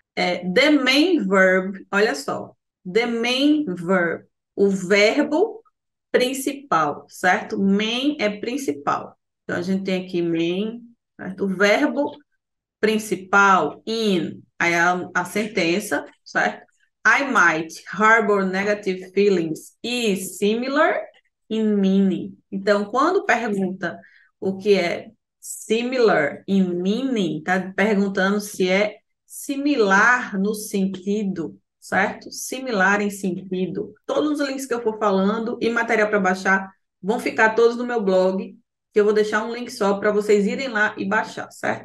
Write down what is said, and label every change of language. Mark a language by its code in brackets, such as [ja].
[en] The main verb, [pt] olha só. The main verb, o verbo principal, certo? Main é principal. Então, a gente tem aqui main, certo? O verbo principal, in, aí a sentença, certo? [en] I might harbor negative feelings is similar in meaning. [pt] Então, quando pergunta o que é [en] similar in meaning, [pt] tá perguntando se é similar no sentido, certo? Similar em sentido. Todos os links que eu for falando e material para baixar vão ficar todos no meu blog, que eu vou deixar um link só para vocês irem lá e baixar, certo?